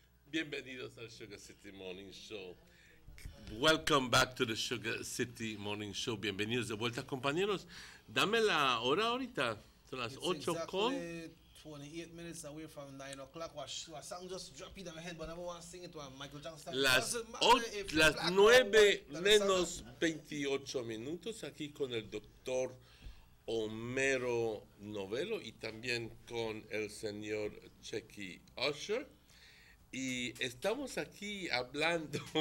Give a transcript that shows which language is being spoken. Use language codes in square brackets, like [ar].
[es] Bienvenidos al Sugar City Morning Show. [en] Welcome back to the Sugar City Morning Show. [es] Bienvenidos de vuelta, compañeros. Dame la hora ahorita. Son las 8 con [en] 28 minutes away from 9 o'clock. What song just dropped in my head, but I never want to sing it to Michael Jackson. [es] las 9 menos 28 minutos aquí con el doctor Homero Novello y también con el señor Checky Usher. Y estamos aquí hablando.